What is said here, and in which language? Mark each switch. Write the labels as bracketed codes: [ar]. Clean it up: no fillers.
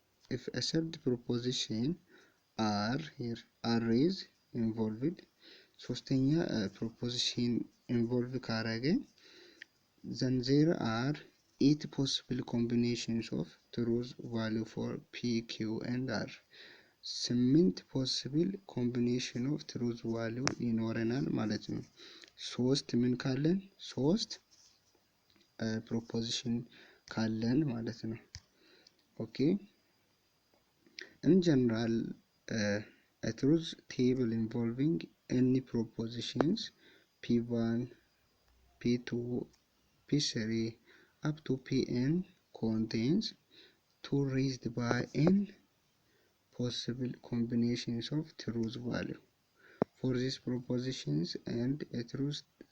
[en] if a third proposition are is involved [am] ሶስተኛ ፕሮፖዚሽን ኢንቮልቭ ካረገ [en] then there are 8 possible combinations of truth value for P, Q and R. [am] 8 [en] possible combination of truth value [am] ይኖረናል ማለት ነው። ሶስት ምን ካለን? ሶስት ፕሮፖዚሽን ካለን ማለት ነው። ኦኬ [en] in general a truth table involving any propositions P1, P2, P3 up to Pn contains 2 raised by n possible combinations of truth value for these propositions, and a truth